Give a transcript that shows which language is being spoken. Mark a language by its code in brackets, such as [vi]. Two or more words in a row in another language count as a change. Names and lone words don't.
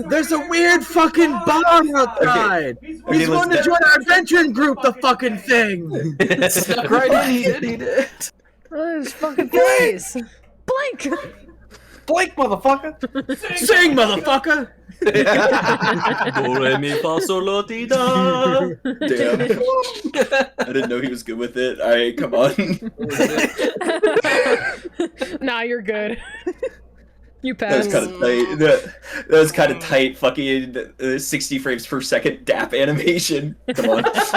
[en] There's a weird fucking bar outside. He's let's wanting to do- join our adventuring group. The fucking thing. Stuck right in, he did. Oh, his fucking face. Blink! Blink, motherfucker! Sing, motherfucker. Do re mi fa sol la ti da. Damn. I didn't know he was good with it. Alright, come on. Nah, you're good. You That was passed. kind of tight. That was kind of tight. Fucking 60 frames per second DAP animation. Come on.